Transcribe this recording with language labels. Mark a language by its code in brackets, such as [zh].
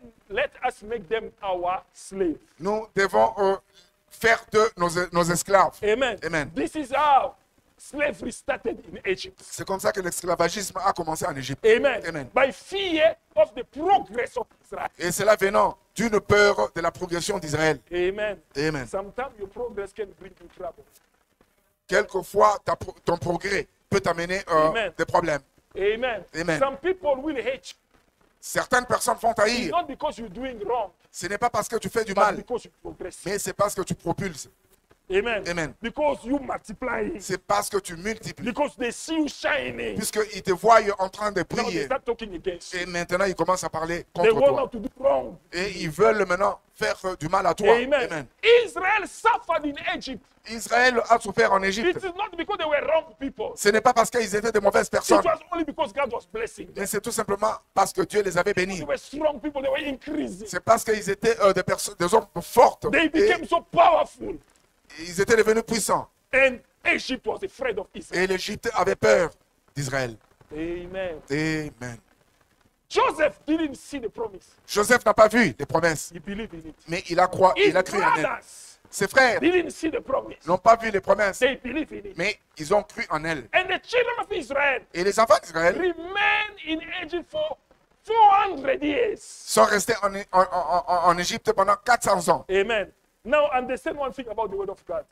[en] let us make them our slave. [fr] nous devons faire d'eux nos esclaves. [en] Amen. [fr] Amen. [en] This is how slavery started in Egypt. [fr] C'est comme ça que l'esclavagisme a commencé en Égypte. [en] Amen. [fr] Amen. [en] By fear of the progress of Israel. [fr] Et cela venant d'une peur de la progression d'Israël. [en] Amen. [fr] Amen. [en] Sometimes your progress can bring you trouble. [fr] Quelquefois, ton progrès peut t'amener Amen. des problèmes. [en] Amen. [fr] Amen. [en] Some people will hate you. [fr] Certaines personnes font [en] It's [fr] haïr. [en] not because you're doing wrong, [fr] Ce n'est pas parce que tu fais du [en] but [fr] mal, [en] because you progress. [fr] mais c'est parce que tu propulses. [en] Amen. [fr] Amen. [en] Because you multiply. [fr] C'est parce que tu multiplies. [en] Because they see you shining. [fr] Puisqu'ils te voient en train de [en] Now they [fr] prier. [en] start talking against you. [fr] Et maintenant, ils commencent à parler [en] They [fr] contre [en] want [fr] toi. [en] now to do wrong. [fr] Et ils veulent maintenant faire du mal à toi. [en] Amen. [fr] Amen. [en] Israel suffered in Egypt. [fr] Israël a souffert en [en] It [fr] Égypte. [en] is not because they were wrong people. [fr] Ce n'est pas parce qu'ils étaient de mauvaises [en] It [fr] personnes, [en] was only because God was blessing them. [fr] mais c'est tout simplement parce que Dieu les avait bénis. [en] They were strong people. They were increasing. [fr] C'est parce qu'ils étaient des hommes fortes. [en] They [fr] Et [en] became so powerful. [fr] ils étaient devenus puissants. [en] And Egypt was afraid of Israel. [fr] Et l'Égypte avait peur d'Israël. [en] Amen. [fr] Amen. [en] Joseph didn't see the promise. [fr] Joseph n'a pas vu les promesses, [en] He believed in it. [fr] mais il a cru [en] His [fr] en elles. [en] brothers [fr] Ses frères [en] didn't see the promise. [fr] n'ont pas vu les promesses, [en] They believed in it. [fr] mais ils ont cru en elles. [en] And the children of Israel [fr] Et les enfants d'Israël [en] remained in Egypt for 400 years. [fr] sont restés en Égypte pendant 400 ans. Amen. [en] Now understand one thing about the word of God.